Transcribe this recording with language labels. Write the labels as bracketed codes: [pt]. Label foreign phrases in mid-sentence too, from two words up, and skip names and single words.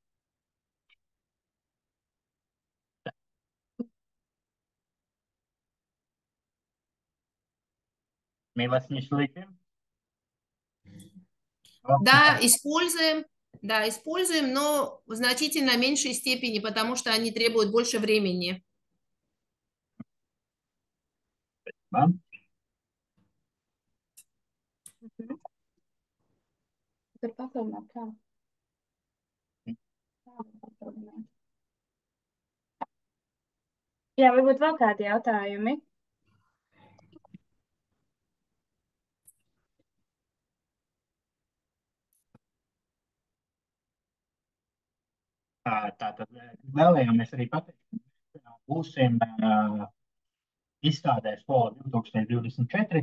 [ru] Мы вас не слышим. Да, используем, но в значительно меньшей степени, потому что они требуют больше времени. Да? [lv] Jā, varbūt vēl kādi jautājumi? Tātad vēlējāmies arī pateikt, ka būsim izstādē Skola 2024.